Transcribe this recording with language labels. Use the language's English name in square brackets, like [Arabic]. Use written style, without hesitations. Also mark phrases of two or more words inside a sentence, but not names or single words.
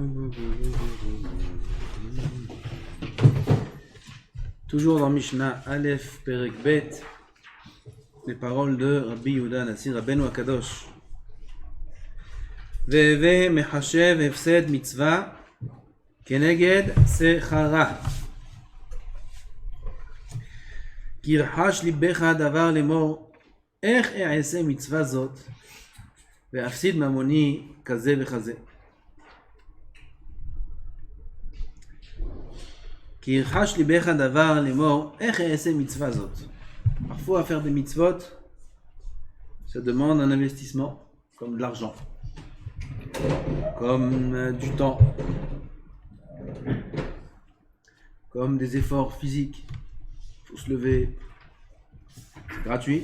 [French] Toujours dans [Hebrew] משנה א פרק ב, [French] les paroles de Rabbi Yehuda Hanassi Rabbeinu Akadosh. [Hebrew] והוי מחשב הפסד מצוה כנגד שכרה. כי ירחש ליבך דבר לאמור איך אעשה מצווה זאת ואפסיד ממוני כזה וכזה. כי ירחש ליבך דבר לאמור איך אעשה מצווה זאת. [French] Parfois faire des mitzvot, ça demande un investissement, comme de l'argent, comme du temps, comme des efforts physiques. Il faut se lever, c'est gratuit.